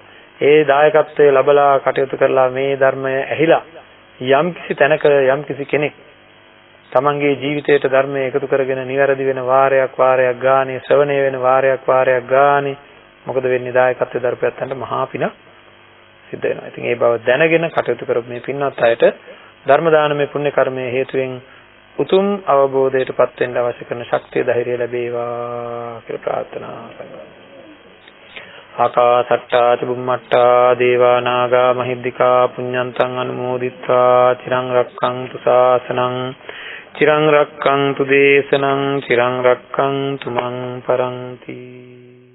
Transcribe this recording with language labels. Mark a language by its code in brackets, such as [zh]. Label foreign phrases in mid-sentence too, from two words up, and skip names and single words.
[si] ඒ දායකත්වය ලැබලා කටයුතු කරලා මේ ධර්මය ඇහිලා යම්කිසි තැනක යම්කිසි කෙනෙක් තමන්ගේ ජීවිතයට ධර්මය එකතු කරගෙන නිවැරදි වෙන වාරයක් ගානේ ශ්‍රවණය වෙන වාරයක් ගානේ මොකද වෙන්නේ? දායකත්වයේ දරපැත්තන්ට මහා පින සිද්ධ වෙනවා. ඉතින් ඒ බව දැනගෙන කටයුතු කරපු මේ පින්වත් අයට ධර්ම දානමය පුණ්‍ය කර්මයේ හේතුවෙන් උතුම් අවබෝධයටපත් වෙන්න අවශ්‍ය කරන ශක්තිය ධෛර්යය ලැබේවා කියලා ප්‍රාර්ථනා කරනවා. [pi] ආකාසට්ටා චුම්මට්ටා දේවා නාග මහිද්దికා පුඤ්ඤන්තං අනුමෝදිත්වා චිරං රක්ඛන්තු ශාසනං චිරං රක්ඛන්තු දේශනං චිරං රක්ඛන්තු මං පරන්ති.